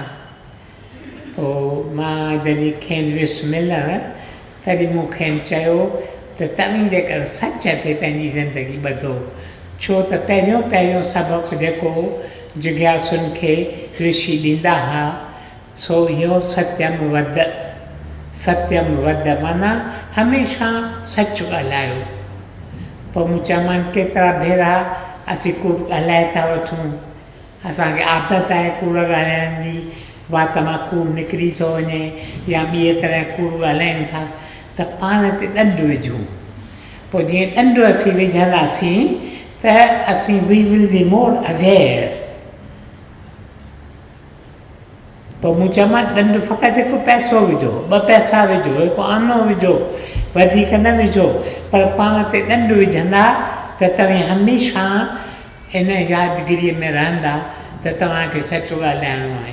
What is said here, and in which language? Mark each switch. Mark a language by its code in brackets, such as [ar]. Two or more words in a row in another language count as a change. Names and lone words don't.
[sd] पोइ मां जॾहिं खेनि वियुसि मिलणु, तॾहिं मूं खेनि चयो त तव्हीं जेकर सच ते पंहिंजी ज़िंदगी ॿधो, छो त पहिरियों सबक़ु जेको जिज्ञासुनि खे ऋषि ॾींदा हुआ, सो इहो [sa] सत्यम वद [sd] माना हमेशह सच ॻाल्हायो। पोइ मूं चयोमांनि केतिरा भेरा असीं कूड़ ॻाल्हाए था वठूं, असांखे आदत आहे कूड़ ॻाल्हाइण जी, वात मां कूड़ निकिरी थो वञे या ॿिए तरह कूड़ ॻाल्हायूं था, त पाण ते ॾंडु विझूं। पोइ जीअं ॾंडु असीं विझंदासीं त असीं [en] we will be more aware. [sd] पोइ मूं चयोमांसि ॾंडु फ़क़ति हिकु पैसो विझो, 2 पैसा विझो, हिकु आनो विझो, वधीक न विझो, पर पाण ते ॾंडु विझंदा त तव्हां हमेशह इन यादगिरीअ में रहंदा त तव्हांखे सचो ॻाल्हाइणो आहे।